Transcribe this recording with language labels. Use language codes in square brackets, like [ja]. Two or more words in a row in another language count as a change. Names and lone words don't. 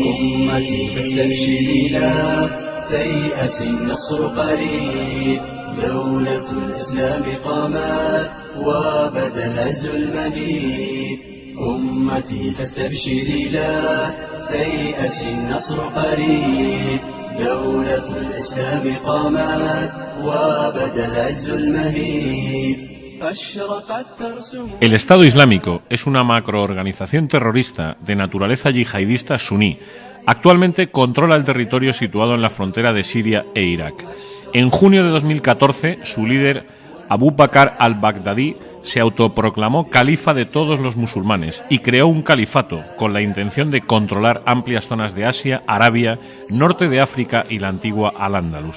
[ar] أمتي فاستبشري لا تيأس النصر قريب دولة الإسلام قامت وبدا العز المهيب أمتي فاستبشري لا تيأس النصر قريب دولة الإسلام قامت وبدا العز المهيب. [es] El Estado Islámico es una macroorganización terrorista de naturaleza yihadista suní. Actualmente controla el territorio situado en la frontera de Siria e Irak. En junio de 2014, su líder, Abu Bakr al-Baghdadi, se autoproclamó califa de todos los musulmanes y creó un califato con la intención de controlar amplias zonas de Asia, Arabia, norte de África y la antigua Al-Ándalus.